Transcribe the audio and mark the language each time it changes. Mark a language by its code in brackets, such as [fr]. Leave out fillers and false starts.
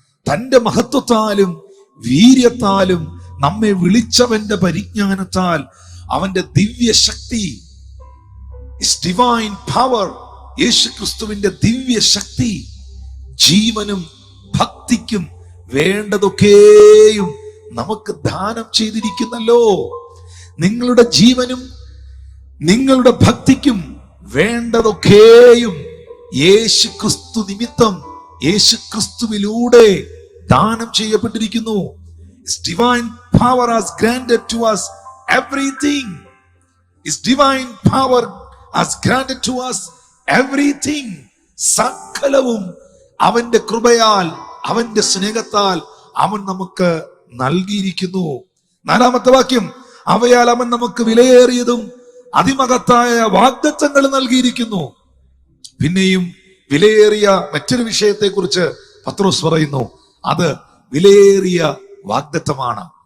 [ml] തന്റെ മഹത്വത്താലും വീര്യത്താലും നമ്മെ വിളിച്ചവന്റെ പരിജ്ഞാനത്താൽ അവന്റെ ദിവ്യശക്തി, ഡിവൈൻ പവർ, യേശുക്രിസ്തുവിന്റെ ദിവ്യശക്തി ജീവനും ഭക്തിക്കും വേണ്ടതൊക്കെയും നമുക്ക് ദാനം ചെയ്തിരിക്കുന്നല്ലോ. നിങ്ങളുടെ ജീവനും നിങ്ങളുടെ ഭക്തിക്കും വേണ്ടതൊക്കെയും യേശുക്രിസ്തു നിമിത്തം, യേശുക്രിസ്തുവിലൂടെ ദാനം ചെയ്യപ്പെട്ടിരിക്കുന്നു. [en] His divine power has granted to us everything. His divine power has granted to us everything. [ml] സകലവും അവന്റെ കൃപയാൽ, അവന്റെ സ്നേഹത്താൽ അവൻ നമുക്ക് നൽകിയിരിക്കുന്നു. 4-ാമത്തെ വാക്യം, അവയാൽ അവൻ നമുക്ക് വിലയേറിയതും അതിമഹത്തായ വാഗ്ദത്തങ്ങൾ നൽകിയിരിക്കുന്നു. പിന്നെയും വിലയേറിയ മറ്റൊരു വിഷയത്തെ കുറിച്ച് പത്രോസ് പറയുന്നു, അത് വിലയേറിയ വാഗ്ദത്തമാണ്.